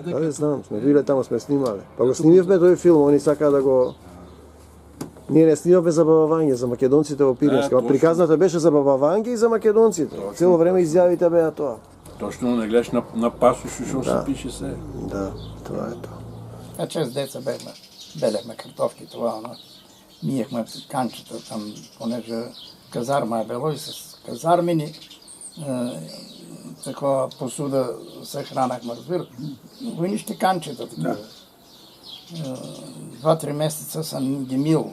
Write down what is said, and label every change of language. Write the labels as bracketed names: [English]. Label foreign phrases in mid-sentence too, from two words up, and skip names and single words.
[Macedonian] Даде знам, сме биле таму, сме снимале. Па го снимивме тој филм, они сакаа да го... Ние не снимавме за Баба Ванѓа, за македонците во Пирински. Приказната беше за Баба Ванѓа и за македонците. Цело време изјавите беа тоа. Точно не гледаш на пасош што се пише се. Да, тоа е тоа. [Bulgarian] А чест деца белехме картофки, това, но миехме канчета там, понеже казарма е било и с казармини такова посуда се хранахме, разбира. Войнишки канчета такива. 2-3 месеца съм ги мил.